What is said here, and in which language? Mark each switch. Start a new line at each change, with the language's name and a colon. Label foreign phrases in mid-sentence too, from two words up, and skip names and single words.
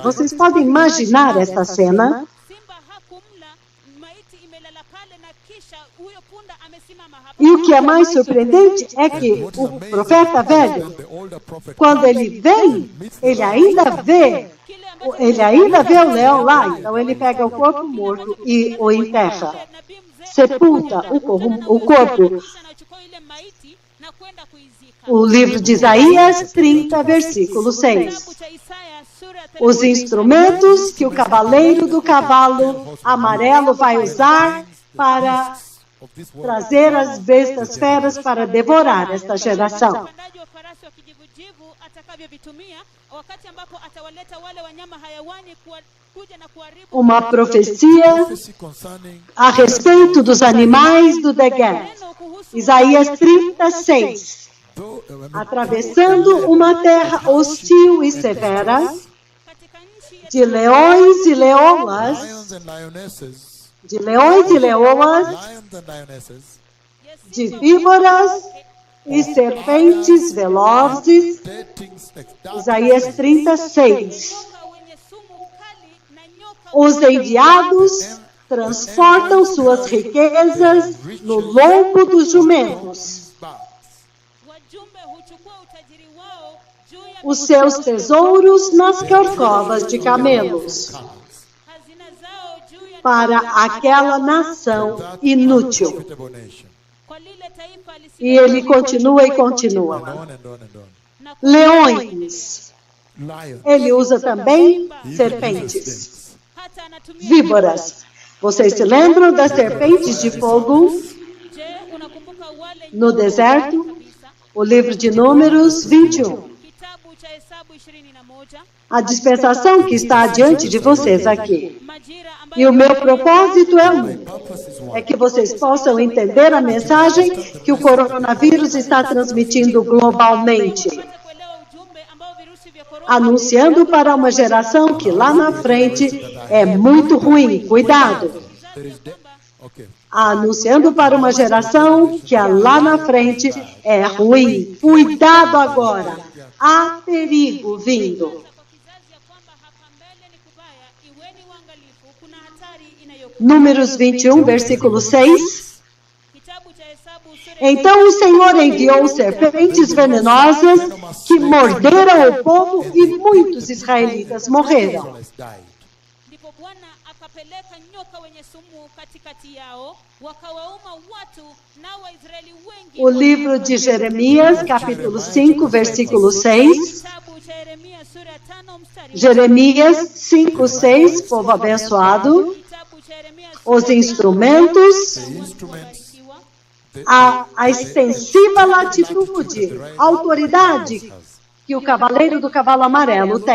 Portuguese: Vocês podem imaginar essa cena? E o que é mais surpreendente é que o profeta velho, quando ele vem, ele ainda vê o leão lá. Então ele pega o corpo morto e o enterra. Sepulta o corpo
Swahili: kwenda kuizika.
Portuguese: O livro de Isaías 30, versículo 6.
Swahili: Kitabu cha Isaya sura ya
Portuguese: Os instrumentos que o cavaleiro do cavalo amarelo vai usar para trazer as bestas feras para devorar esta geração.
Swahili: mpandaji wa farasi wa kijivujivu atakavyovitumia wakati ambapo atawaleta wale wanyama hayawani kuja na kuharibu
Portuguese: Uma profecia
English: Prophecy concerning
Portuguese: a respeito dos animais do Negev.
Swahili: neno kuhusu
Portuguese: Isaías 36. Atravessando uma terra hostil e severa,
Swahili: katika nchi ya
Portuguese: de leões e leoas,
English: lions and lionesses,
Portuguese: de leões e leoas,
English: lions and lionesses,
Portuguese: de víboras e serpentes velozes.
English: dating snakes, dark
Portuguese: Isaías 36.
Swahili: nyoka wenye sumu kali na nyoka
Portuguese: Os enviados transportam suas riquezas no lombo dos jumentos.
English: backs.
Swahili: wajumbe huchukua utajiri wao juu ya
Portuguese: Os seus tesouros nas carcovas de camelos,
Swahili: hazina zao juu ya
Portuguese: para aquela nação inútil.
English: Profitable nation.
Swahili: kwa lile taifa
Portuguese: E ele continua e continua.
English: And on and on and on.
Swahili: na
Portuguese: Leões.
English: Lions.
Portuguese: Ele usa também
English: He even
Portuguese: serpentes,
English: uses snakes.
Swahili: hata anatumia
Portuguese: víboras. Vocês se lembram das serpentes de fogo
Swahili: Je, unakumbuka wale
Portuguese: no deserto?
Swahili: kabisa?
Portuguese: O livro de Números 21.
Swahili: Kitabu cha Hesabu 21,
Portuguese: A dispensação que está diante de vocês aqui.
Swahili: majira
Portuguese: E o
Swahili: ambayo
Portuguese: meu propósito é um.
English: Purpose is
Portuguese: É
English: one.
Portuguese: que vocês possam entender a mensagem que o coronavírus está transmitindo globalmente,
Swahili: wapate kuelewa ujumbe ambao virusi vya korona
Portuguese: anunciando para uma geração que lá na frente é muito ruim. Cuidado!
English: There is okay.
Portuguese: Anunciando para uma geração que lá na frente é ruim. Cuidado agora! Há perigo vindo.
Swahili: kwa kizazi ya kwamba hapa mbele ni kubaya, iweni uangalifu, kuna hatari inayokuja.
Portuguese: Números 21, versículo 6.
Swahili: Kitabu cha Hesabu sura
Portuguese: Então o Senhor enviou serpentes venenosas que morderam o povo e muitos israelitas morreram.
English: Israelites died.
Swahili: ndipo Bwana akapeleka nyoka wenye sumu katikati yao, wakawauma watu, nao Waisraeli wengi.
Portuguese: O livro de Jeremias, capítulo 5, versículo 6.
Swahili: Kitabu cha Yeremia sura ya 5 mstari wa
Portuguese: Jeremias 5, 6, povo abençoado.
Swahili: Kitabu cha Yeremia
Portuguese: Os instrumentos,
English: The instruments,
Swahili: ikiwa
Portuguese: a extensiva latitude, a autoridade que o cavaleiro do cavalo amarelo tem.